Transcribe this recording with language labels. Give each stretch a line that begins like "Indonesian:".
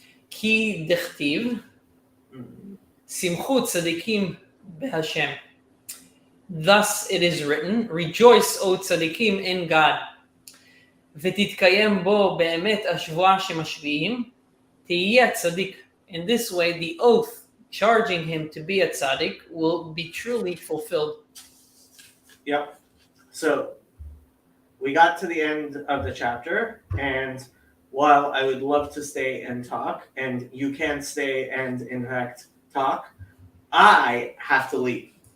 Hebrew: כי דכתיב שמחו צדיקים בהשם.
English: Thus it is written, rejoice, O tzadikim, in God.
Hebrew: ותתקיים בו באמת השבועה שמשביעים, תהיה צדיק.
English: In this way, the oath charging him to be a tzaddik will be truly fulfilled. Yep. So we got to the end of the chapter, and while I would love to stay and talk, and you can stay and in fact talk, I have to leave.